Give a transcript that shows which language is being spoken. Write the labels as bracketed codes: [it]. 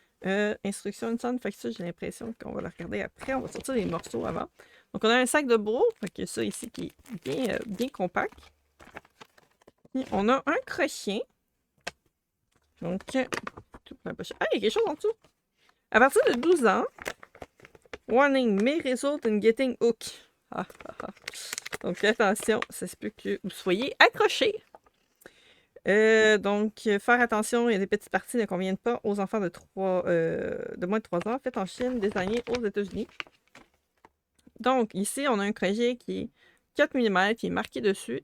[fr] Instruction de son, fait que ça, j'ai l'impression qu'on va la regarder après. On va sortir les morceaux avant. Donc, on a un sac de bourreau, fait que ça ici qui est bien compact. Et on a un crochet. Donc, tout pour la pochette. Ah, il y a quelque chose en dessous. À partir de 12 ans, [en] Warning, may result in getting hook. Ah, ah, ah. [fr] Donc, attention, ça se peut que vous soyez accrochés. Donc, faire attention, il y a des petites parties ne conviennent pas aux enfants de moins de 3 ans, faites en Chine, désignés aux États-Unis. Donc, ici, on a un crochet qui est 4 mm, qui est marqué dessus.